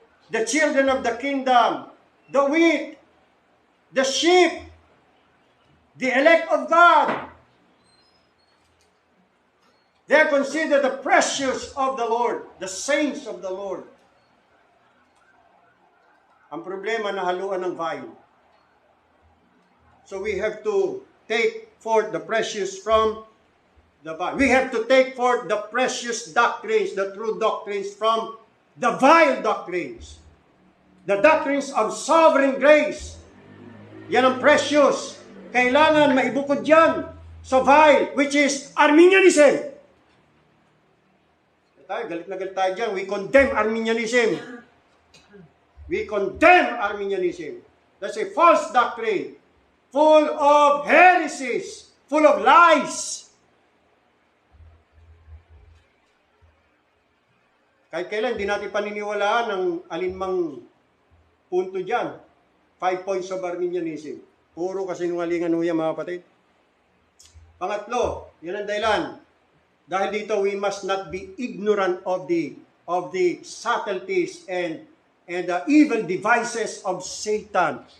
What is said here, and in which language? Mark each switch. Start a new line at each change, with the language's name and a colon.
English: The children of the kingdom, the wheat, the sheep, the elect of God. They are considered the precious of the Lord, the saints of the Lord.
Filipino: Ang problema, nahaluan ng vine.
English: So we have to take forth the precious from the vine. We have to take forth the precious doctrines, the true doctrines from the vile doctrines. The doctrines of sovereign grace.
Filipino: Yan ang
English: precious.
Filipino: Kailangan maibukod yan sa vile, which is Arminianism. Galit na galit tayo dyan.
English: We condemn Arminianism. We condemn Arminianism. That's a false doctrine, full of heresies, full of lies.
Filipino: Kahit kailan, hindi natin paniniwalaan ang alinmang punto dyan. 5 points of Arminianism. Puro kasinungalingan ho yan, mga kapatid. Pangatlo, yan ang dahilan. Dahil dito,
English: we must not be ignorant of the subtleties and the evil devices of Satan.